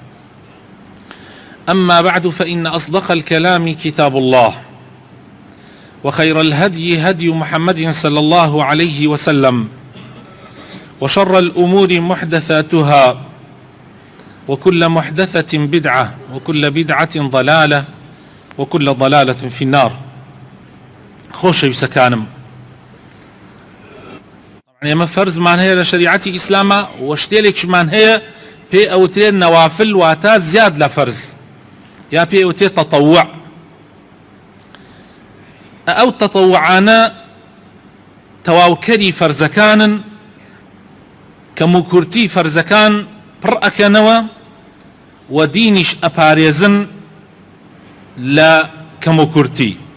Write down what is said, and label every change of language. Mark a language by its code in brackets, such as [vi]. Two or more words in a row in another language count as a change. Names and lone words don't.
[ar] أما بعد، فإن أصدق الكلام كتاب الله، وخير الهدي هدي محمد صلى الله عليه وسلم، وشر الأمور محدثاتها، وكل محدثة بدعة، وكل بدعة ضلالة، وكل ضلالة في النار. [ckb] خۆشەوی سەکانم، ئێمە فەرزمان هەیە لە شەریعەتی ئیسلامە و شتێکێکمان هەیە پێی ئەوترێت نەوافل، واتە زیاد لە فەرز، یا پێی ئەوترێت تەطەووع. ئەو تەطەووعانە تەواوکەری فەرزەکانن کە موکورتی فەرزەکان پڕ ئەکەنەوە و دینیش ئەپارێزن لە کەموکورتی.